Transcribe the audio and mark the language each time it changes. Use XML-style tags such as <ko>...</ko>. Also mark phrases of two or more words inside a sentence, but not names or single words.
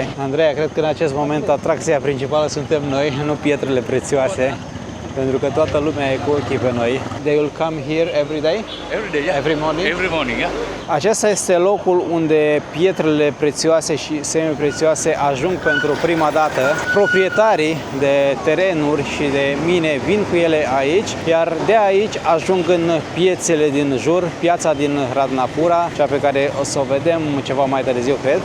<ro>Andreea, cred că în acest moment atracția principală suntem noi, nu pietrele prețioase, pentru că toată lumea e cu ochii pe noi.</ro> <en>They will come here every day? Every day, yeah. Every morning? Every morning, yeah.</en> <ro>Acesta este locul unde pietrele prețioase și semiprețioase ajung pentru prima dată. Proprietarii de terenuri și de mine vin cu ele aici, iar de aici ajung în piețele din jur, piața din Ratnapura, cea pe care o să o vedem ceva mai târziu, cred.</ro>